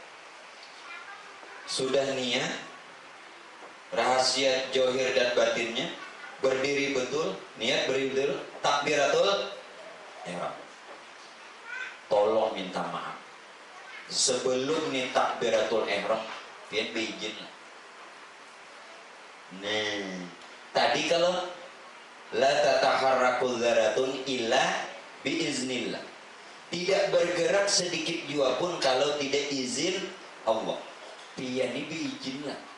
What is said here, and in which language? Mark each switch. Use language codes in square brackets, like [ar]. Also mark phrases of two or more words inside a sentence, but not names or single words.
[id] Sudah niat, rahasia johir dan batinnya, berdiri betul, niat berdiri betul, takbiratul ihram. Tolong minta maaf sebelum nih takbiratul ihram, [bjn] pian beizin. [id] Nah, tadi kalau [ar] la tataharraku dzaratun illa biiznillah, [id] tidak bergerak sedikit jua pun kalau tidak izin Allah, [bjn] pian ini beizin lah.